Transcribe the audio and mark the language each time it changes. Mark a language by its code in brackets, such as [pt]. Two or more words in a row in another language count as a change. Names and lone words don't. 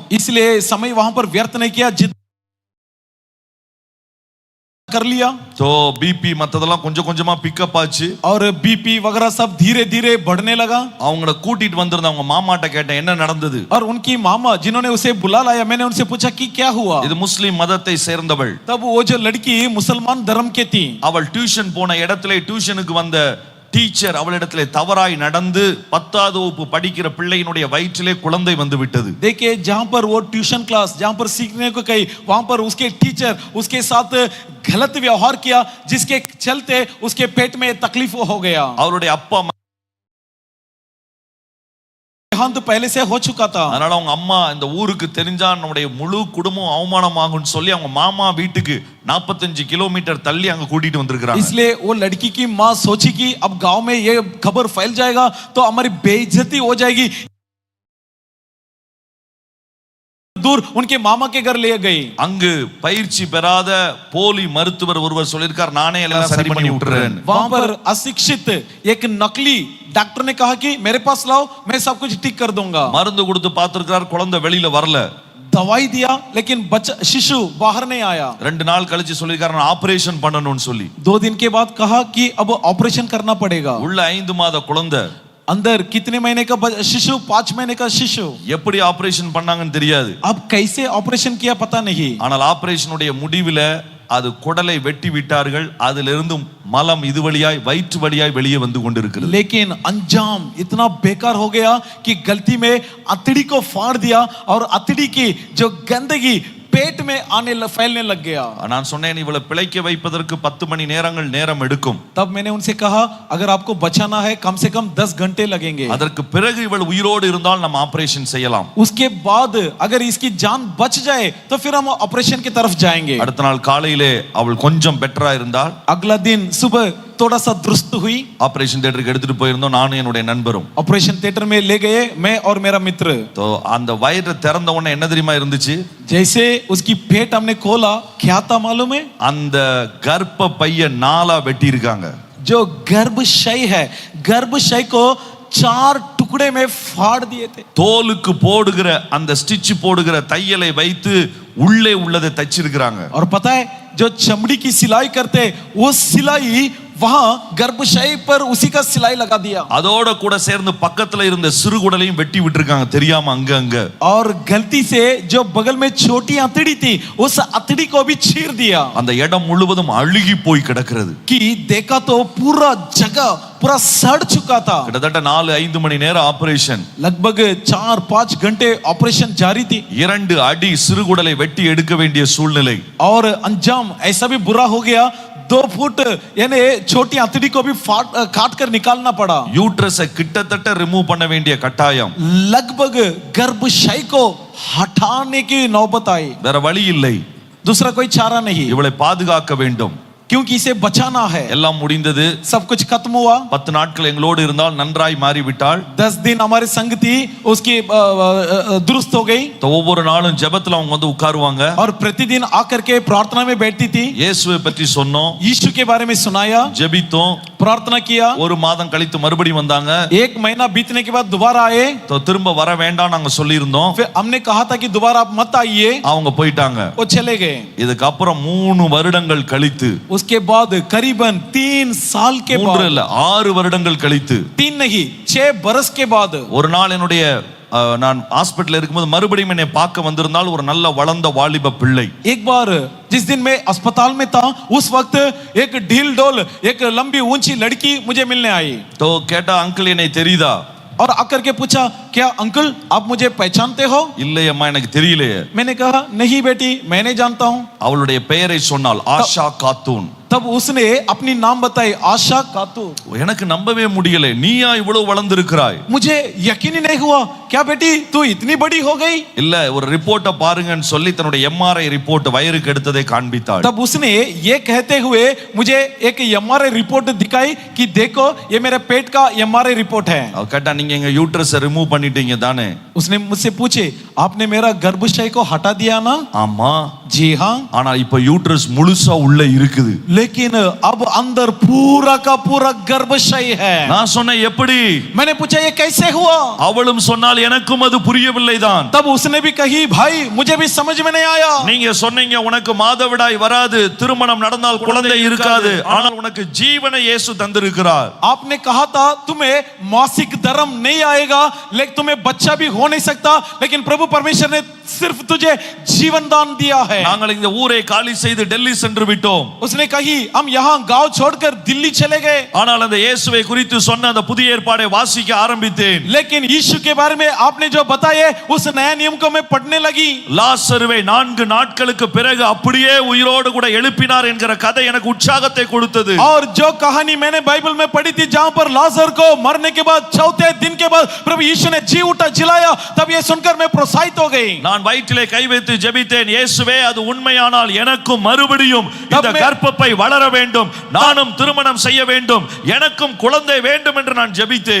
[hi] इसलिए समय वहां पर व्यर्थ नहीं किया, जिद कर लिया. [ta] तो बीपी மத்ததெல்லாம் கொஞ்சம் கொஞ்சமா பிக்கப் ஆச்சு. [hi] और बीपी वगैरह सब धीरे धीरे बढ़ने लगा. [ta] அவங்கள கூட்டிட்டு வந்திருந்த அவங்க மாமாட்ட கேட்டேன் என்ன நடந்தது. [hi] और उनकी मामा जिन्होंने उसे बुला लाया, मैंने उनसे पूछा कि क्या हुआ. [ta] இது முஸ்லிம் மதத்தை சேர்ந்தவள். [hi] तब वो जो लड़की मुसलमान धर्म के थी, [ta] அவள் டியூஷன் போன இடத்துல டியூஷனுக்கு வந்த டீச்சர் அவளிடத்திலே தவறாய் நடந்து 10வது வகுப்பு படிக்கிற பிள்ளையினுடைய வயிற்றிலே குழந்தை வந்து விட்டது. [hi] देखिए जहां पर वो ट्यूशन क्लास जहां पर सीखने को गई, वहां पर उसके टीचर उसके साथ गलत व्यवहार किया, जिसके चलते उसके पेट में तकलीफ हो गया. [ta] அவருடைய அப்பா [hi] देहांत पहले से हो चुका था. [ta] அதனால அவங்க அம்மா இந்த ஊருக்கு தெரிஞ்சா நம்முடைய முழு குடும்பம் அவமானமாகும்னு சொல்லி அவங்க மாமா வீட்டுக்கு 45 கிலோமீட்டர் தள்ளி அங்க கூட்டிட்டு வந்திருக்காங்க. [hi] इसलिए वो लड़की की मां सोची कि अब गांव में ये खबर फैल जाएगा तो हमारी बेइज्जती हो जाएगी. दूर उनके मामा के घर ले गई. [ta] அங்கு பயிற்சி பெறாத போலி மருத்துவர் ஒருவர் சொல்லிருக்கார் நானே எல்லாம் சரி பண்ணி விட்டுறேன். [hi] वहां पर अशिक्षित एक नकली डॉक्टर ने कहा कि मेरे पास लाओ, मैं सब कुछ ठीक कर दूंगा. [ta] மருந்து கொடுத்து பார்த்திருக்கார், குழந்தை வெளியில வரல. [hi] दवाई दिया लेकिन बच्चा शिशु बाहर नहीं आया. [ta] 2 நாள் கழிச்சு சொல்லிருக்கார் நான் ஆபரேஷன் பண்ணணும்னு சொல்லி. [hi] 2 दिन के बाद कहा कि अब ऑपरेशन करना पड़ेगा. [ta] உள்ள 5 மாத குழந்தை, [hi] अंदर कितने महीने का शिशु? 5 महीने का शिशु. [ta] எப்படி ஆபரேஷன் பண்ணாங்கன்னு தெரியாது. [hi] अब कैसे ऑपरेशन किया पता नहीं. [ta] ஆனால் ஆபரேஷனுடைய முடிவில அது குடலை வெட்டி விட்டார்கள். அதிலிருந்து மலம் இது வழியாய் வயிற்று வழியாய் வெளியே வந்து கொண்டிருக்கிறது. [hi] लेकिन अंजाम इतना बेकार हो गया कि गलती में अतड़ी को फाड़ दिया और अतड़ी की जो गंदगी पेट में आने फैलने लग गया. [ta] நான் சொன்னேன் இவளை பிழைக்க வைப்பதற்கு 10 மணி நேரங்கள் நேரம் எடுக்கும். [hi] तब मैंने उनसे कहा अगर आपको बचाना है कम से कम 10 घंटे लगेंगे. [ta] அதற்கு பிறகு இவள் உயிரோடு இருந்தால் நம்ம ஆபரேஷன் செய்யலாம். [hi] उसके बाद अगर इसकी जान बच जाए तो फिर हम ऑपरेशन की तरफ जाएंगे. [ta] அடுத்த நாள் காலையிலே அவள் கொஞ்சம் பெட்டரா இருந்தால். [hi] अगला दिन सुबह थोड़ा सा दुरुस्त हुई. [en] operation theatre [ta] எடுத்துட்டு போயிருந்தோம் நானும் என்னுடைய நண்பரும். [en] operation theatre [hi] में ले गए मैं और मेरा मित्र. [ta] तो அந்த வயிறு திறந்த உடனே என்ன தெரியுமா இருந்துச்சு? [hi] जैसे उसकी पेट हमने खोला, क्या था मालूम है? [ta] அந்த கர்ப்ப பைய 4 வெட்டி இருக்காங்க. [hi] जो गर्भाशय है, गर्भाशय को 4 टुकड़े में फाड़ दिए थे. [ta] தோலுக்கு போடுகிற அந்த ஸ்டிட்ச் போடுகிற தையலை வைத்து உள்ளே உள்ளதை தச்சிருக்காங்க. [hi] और पता है जो चमड़ी की सिलाई करते वो सिलाई वहां गर्भाशय पर उसी का सिलाई लगा दिया. [ta] அதோட கூட சேர்ந்து பக்கத்துல இருந்த சிறுகுடலையும் வெட்டி விட்டுருக்காங்க தெரியாம அங்க அங்க. [hi] और गलती से जो बगल में छोटी अतड़ी थी उस अतड़ी को भी चीर दिया. [ta] அந்த இடம் முழுவதும் அழுகி போய் கிடக்கிறது. [hi] कि देखा तो पूरा जगह पूरा सड़ चुका था. [ta] கிட்டத்தட்ட 4-5 மணி நேரம் ஆபரேஷன். [hi] लगभग 4-5 घंटे ऑपरेशन जारी थी. [ta] 2 அடி சிறுகுடலை வெட்டி எடுக்க வேண்டிய சூழ்நிலை. [hi] और अंजाम ऐसा भी बुरा हो गया, 2 फुट यानी छोटी अतड़ी को भी काट कर निकालना पड़ा. [ta] யூட்ரஸை கிட்டத்தட்ட ரிமூவ் பண்ண வேண்டிய கட்டாயம். [hi] लगभग गर्भाशय को हटाने की नौबत आई. [ta] வேற वழி இல்லை. [hi] दूसरा कोई चारा नहीं. [ta] இவளை பாதுகாக்க வேண்டும். [hi] क्योंकि इसे बचाना है. [ta] எல்லாம் முடிந்தது. [hi] सब कुछ खत्म हुआ. [ta] 10 நாட்கள் எங்களோடு இருந்தால் நன்றாய் மாறிவிட்டாள். [hi] 10 दिन हमारे संग थी, उसकी दुरुस्त हो गई. [ta] तो ஒவ்வொரு நாளும் ஜெபத்துல அவங்க வந்து உட்காருவாங்க. [hi] और प्रतिदिन आकर के प्रार्थना में बैठती थी. [ta] இயேசுவை பற்றி சொன்னோம். [hi] यीशु के बारे में सुनाया, [ta] ஜெபித்தோம். [hi] प्रार्थना किया. [ta] ஒரு மாதம் கழித்து மறுபடியும் வந்தாங்க. [hi] 1 महीना बीतने के बाद दोबारा आए. [ta] तो திரும்ப வர வேண்டாம் நாங்க சொல்லியிருந்தோம். [hi] फिर हमने कहा था कि दोबारा आप मत आइए. [ta] அவங்க போயிட்டாங்க. [hi] वो चले गए. [ta] இதுக்கு அப்புறம் 3 வருடங்கள் கழித்து, [hi] उसके बाद करीबन 3 साल के 3 बाद, [ta] இல்ல 6 வருடங்கள் கழித்து, [hi] 3 नहीं 6 बरस के बाद, [ta] ஒரு நாள் என்னுடைய நான் ஹாஸ்பிடல்ல இருக்கும்போது மறுபடியும் என்னை பார்க்க வந்திருந்தால் ஒரு நல்ல வளர்ந்த வாலிப பிள்ளை. [hi] एक बार जिस दिन मैं अस्पताल में था उस वक्त एक ढील डोल एक लंबी ऊंची लड़की मुझे मिलने आई [ta] तो கேட்டா அங்கிள் என்னை தெரியுதா? [hi] और आकर के पूछा, क्या अंकल आप मुझे पहचानते हो? [ta] இல்லை அம்மா எனக்கு தெரியலையே. [hi] मैंने कहा, नहीं बेटी मैं नहीं जानता हूं. [ta] அவளுடைய பெயரை சொன்னாள், ஆஷா காத்தூன். [hi] तब उसने अपनी नाम बताई, आशा कातू. [ta] எனக்கு நம்பவே முடியல, நீயா இவ்வளவு வளர்ந்திருக்கிறாய்? [hi] मुझे यकीन ही नहीं हुआ, क्या बेटी तू इतनी बड़ी हो गई? [ta] இல்ல ஒரு ரிப்போர்ட்ட பாருங்கன்னு சொல்லி தன்னுடைய [en] MRI report [ta] வயிறுக்கு எடுத்ததை காண்பித்தாள். [hi] तब उसने ये कहते हुए मुझे एक [en] MRI report [hi] दिखाई कि देखो ये मेरे पेट का [en] MRI report [hi] है. [ta] அவ கேட்டா நீங்க எங்க [en] uterus remove [ta] பண்ணிட்டீங்க தானே? [hi] उसने मुझसे पूछे, आपने मेरा गर्भाशय को हटा दिया ना? [ta] ஆமா. [hi] जी हाँ. [ta] ஆனா இப்ப யூட்ரஸ் முழுசா உள்ள இருக்குது. [hi] लेकिन अब अंदर पूरा का पूरा गर्भाशय है. [ta] நான் சொன்னேன் எப்படி? [hi] मैंने पूछा ये कैसे हुआ? [ta] அவளும் சொன்னால் எனக்கும் அது புரியவில்லைதான். [hi] तब उसने भी कही, भाई मुझे भी समझ में नहीं आया. [ta] நீங்க சொன்னீங்க உனக்கு மாதவிடாய் வராது, திருமணம் நடந்தால் குழந்தை இருக்காது, ஆனால் உனக்கு ஜீவனை இயேசு தந்திருக்கிறார். [hi] आपने कहा था तुम्हें मासिक धर्म नहीं आएगा, लेकिन तुम्हें बच्चा भी हो नहीं सकता, लेकिन प्रभु परमेश्वर ने सिर्फ तुझे जीवन दान दिया है. [ta] நாங்கள் இந்த ஊரை காலி செய்து டெல்லி சென்று விட்டோம். [hi] उसने कही हम यहाँ गांव छोड़कर दिल्ली चले गए. [ta] ஆனால் அந்த இயேசுவை குறித்து சொன்ன அந்த புதிய ஏற்பாடை வாசிக்க ஆரம்பித்தேன். [hi] लेकिन यीशु के बारे में आपने जो बताए उस नया नियम को मैं पढ़ने लगी. [ta] லாசருவை 4 நாட்களுக்கு பிறகு அப்படியே உயிரோடு கூட எழுப்பினார் என்கிற கதை எனக்கு உற்சாகத்தை கொடுத்தது. [hi] और जो कहानी मैंने बाइबल में पढ़ी थी जहां पर लाजर को मरने के बाद चौथे दिन के बाद प्रभु यीशु ने जी उठा जिलाया, तब ये सुनकर मैं प्रोत्साहित हो गई. [ta] நான் வயிற்றிலே கை வைத்து ஜெபித்தேன், இயேசுவே அது உண்மையானால் எனக்கும் மறுபடியும் இந்த கர்ப்பப்பை வளர வேண்டும், நானும் திருமணம் செய்ய வேண்டும், எனக்கும் குழந்தை வேண்டும் என்று நான் ஜெபித்தேன்.